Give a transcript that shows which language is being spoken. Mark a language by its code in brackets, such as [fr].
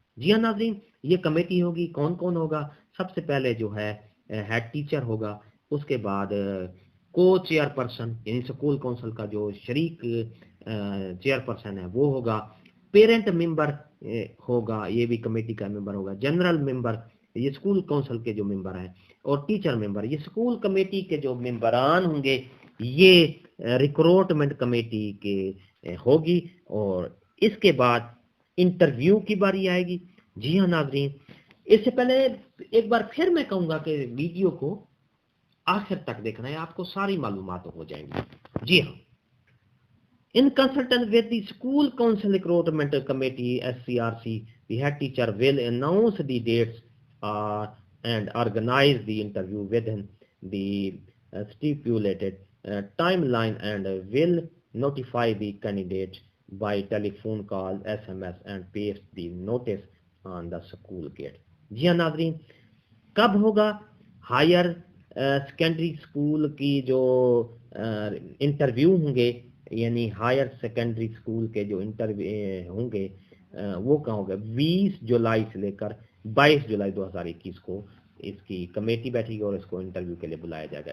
[hi] जी हाँ नाज़रीन, ये कमेटी होगी, कौन कौन होगा। सबसे पहले जो है हेड टीचर होगा, उसके बाद को चेयरपर्सन यानी स्कूल काउंसिल का जो शरीक चेयरपर्सन है वो होगा, पेरेंट मेंबर होगा, ये भी कमेटी का मेंबर होगा, जनरल मेंबर ये स्कूल काउंसिल के जो मेंबर हैं, और टीचर मेंबर ये स्कूल कमेटी के जो मेंबरान होंगे, ये रिक्रूटमेंट कमेटी के होगी। और इसके बाद इंटरव्यू की बारी आएगी। जी हाँ नाज़रीन, इससे पहले एक बार फिर मैं कहूँगा कि वीडियो को आखिर तक देखना है, आपको सारी मालूमात हो जाएंगी। जी हाँ, [en] in consultation with the school council recruitment committee SCRC, the head teacher will announce the dates and organize the interview within the stipulated timeline and will notify the candidate by telephone call, SMS and paste the notice on the school gate। [hi] जी हाँ नाज़रीन, कब होगा higher secondary school की जो interview होंगे, यानी higher secondary school के जो इंटरव्यू होंगे वो कहाँ होगा, 20 जुलाई से लेकर 22 जुलाई 2021 को इसकी कमेटी बैठेगी और इसको इंटरव्यू के लिए बुलाया जाएगा।